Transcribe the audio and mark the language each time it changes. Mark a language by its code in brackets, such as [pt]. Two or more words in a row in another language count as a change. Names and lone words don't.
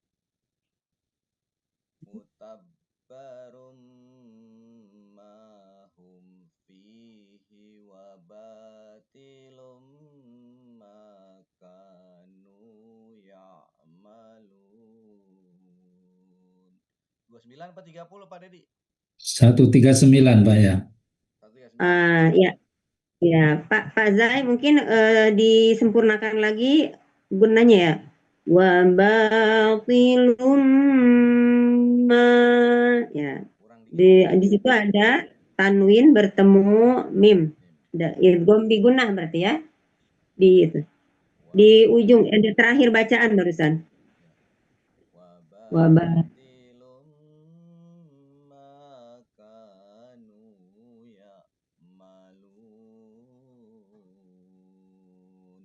[ar] فيه وباطل ما كانوا يعملون. [id] 29 apa 30 Pak Dedi? 139 Pak ya. Ya. Ya, Pak Zai mungkin disempurnakan lagi gunanya ya. [ar] وباطل ما, [id] ya. Di situ ada tanwin bertemu mim. Idgham bigunah berarti ya. Di itu. Di ujung di terakhir bacaan barusan. Wabah. [ar] وباطل ما كانوا يعملون.